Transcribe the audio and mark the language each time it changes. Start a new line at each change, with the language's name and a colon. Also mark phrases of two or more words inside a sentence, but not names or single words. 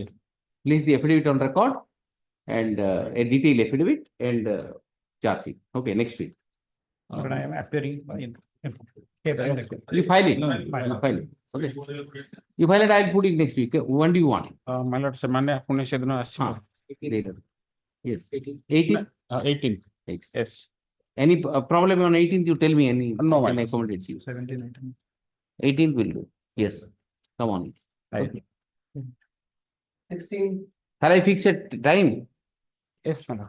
English: Place the affidavit on record and a detailed affidavit and charge sheet. Okay, next week. But I am appearing in. You file it. No, You file it. Okay. You file it, I'll put it next week. When do you want? My lord,
Odia: ସେମାନେ ଆପଣ ସେଦିନ ଆସିବ.
English: Later. Yes. 18? 18. Yes. Any problem on 18th, you tell me any. No, I can madam. accommodate you. 17 item. 18th will do. Yes. Come on. Right. 16. Shall I fix a time? Yes, madam.